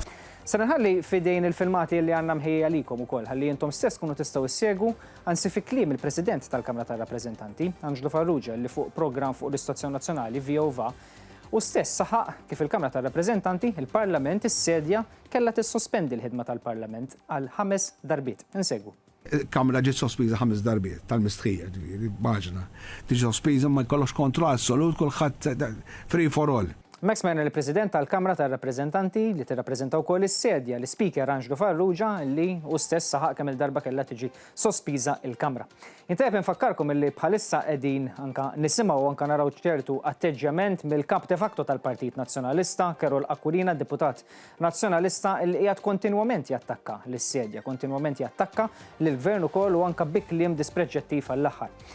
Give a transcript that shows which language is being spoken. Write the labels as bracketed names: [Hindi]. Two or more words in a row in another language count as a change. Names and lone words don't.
[Maltese] Se nħalli fidejn il-filmati li għandna mħejja likom ukoll, ħalli intom stess kunu tistgħu issegwu anzi fi kliem il-President tal-Kamra tar-Rappreżentanti, Angelo Farrugia, li fuq programm fuq l-Istazzjon Nazzjonali VOVA, u stess saħaq kif il-Kamra tar-Rappreżentanti, il-Parlament, is-sedja kellha tissospendi l-ħidma tal-Parlament għal 5 darbiet. Insegwu. Kamra ġiet sospiża 5 darbiet tal-mistħija, baġna. Tiġi sospiża ma jkollokx kontroll assolut kulħadd [English] free for all. [Maltese] Max Mann il-President tal-Kamra tar-Rappreżentanti li tirrappreżenta wkoll is-sedja l-Speaker Angelo Farrugia li u stess saħaq kemm il-darba kellha tiġi sospiża il-Kamra. Intajb infakkarkom illi bħalissa qegħdin anke nisimgħu anke naraw ċertu atteġġjament mill-kap de facto tal-Partit Nazzjonalista, Carol Aquilina, deputat nazzjonalista li qiegħed kontinwament jattakka lis-sedja, kontinwament jattakka lill-Gvern ukoll u anke bi kliem dispreġġettiv għall-aħħar.